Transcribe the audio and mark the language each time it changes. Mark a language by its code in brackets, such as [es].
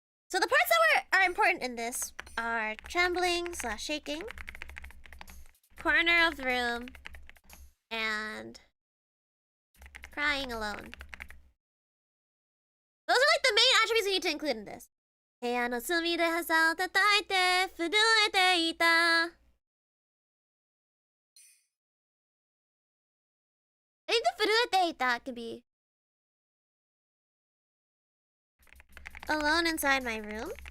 [en] So the parts that are important in this are trembling / shaking, corner of the room, and crying alone. Those are like the main attributes we need to include in this. [ja] 部屋の隅で傘を叩いて震えていた. [en] I think the 震えていた could be alone inside my room.